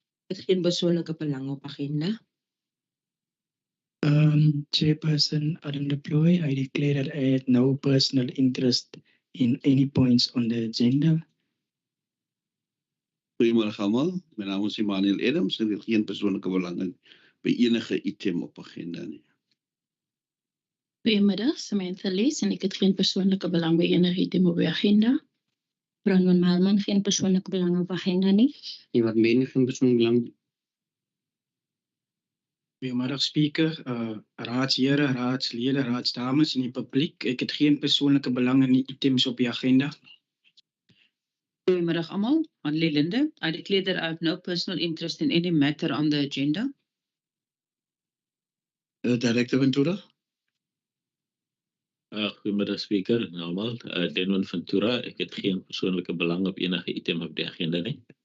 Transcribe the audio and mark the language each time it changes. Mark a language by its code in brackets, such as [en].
[af] Ek het geen persoonlike belang op agenda. [en] Chairperson Adam Deploy, I declare that I had no personal interest in any points on the agenda. [af] Goeiemôre almal, my naam is Emmanuel Adams en ek het geen persoonlike belang by enige item op agenda nie. Goeiemiddag, Samantha Lees en ek het geen persoonlike belang by enige item op die agenda. Brandon Malman, geen persoonlike belang op agenda nie. Iemand meen geen persoonlik belang. Goeiemiddag speaker, raadsheren, raadslede, raadsdames en die publiek. Ek het geen persoonlike belang in die items op die agenda. Goeiemiddag almal. Annelie Linde. [en] I declare that I have no personal interest in any matter on the agenda. Director Ventura. [af] Goeiemiddag speaker en almal. Denwin Ventura, ek het geen persoonlike belang op enige item op die agenda nie.